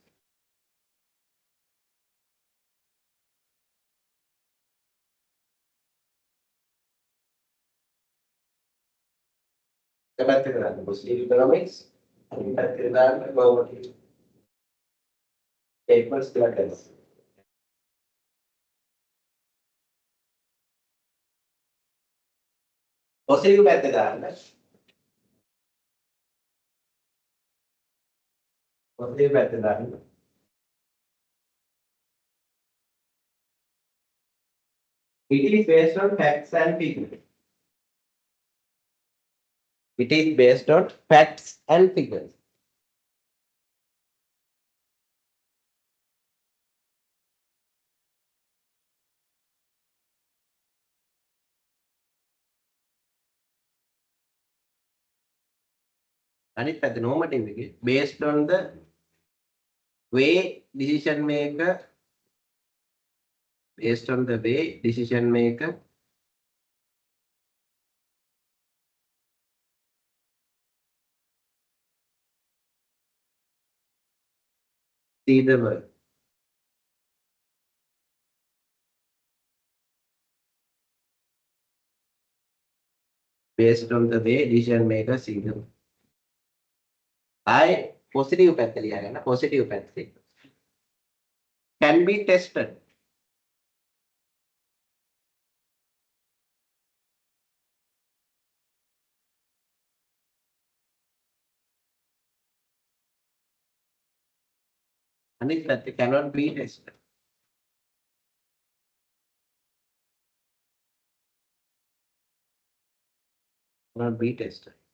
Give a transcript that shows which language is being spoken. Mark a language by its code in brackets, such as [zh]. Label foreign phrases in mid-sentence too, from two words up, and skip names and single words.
[si] එකපැත්තට [en] positive economics, [si] අනිත් පැත්තට [en] normative statements [si] කියලා කරනවා. positive පැත්ත දාන්න. positive පැත්ත දාන්න. [en] It is based on facts and figures. It is based on facts and figures. [si] අනිත් පැත්ත [en] normative එකේ based on the way decision maker based on the way decision maker see the world. Based on the way decision maker see the world. I positive [si] පැත්ත ලියා ගන්න [en] positive පැත්තේ can be tested. [si] අනිත් පැත්ත [en] cannot be tested. Cannot be tested.